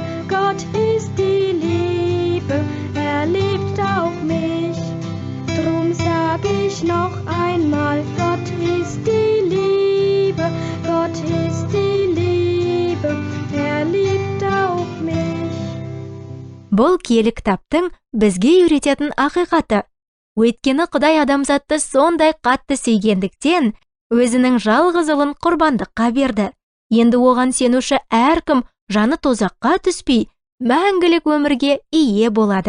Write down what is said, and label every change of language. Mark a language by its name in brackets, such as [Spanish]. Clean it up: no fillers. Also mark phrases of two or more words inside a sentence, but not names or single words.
[German] Gott ist die Liebe, liebt auch mich. Drum sag ich noch einmal, Gott ist die Liebe, Gott ist die Liebe, liebt auch mich. [Kazakh] Бұл киелі кітаптың бізге үйрететін ақиқаты. Өйткені Құдай адамзатты сондай қатты сүйгендіктен, өзінің жалғыз ұлын құрбандыққа берді. Енді оған сенуші әркім жаны тозаққа түспей, мәңгілік өмірге ие болады.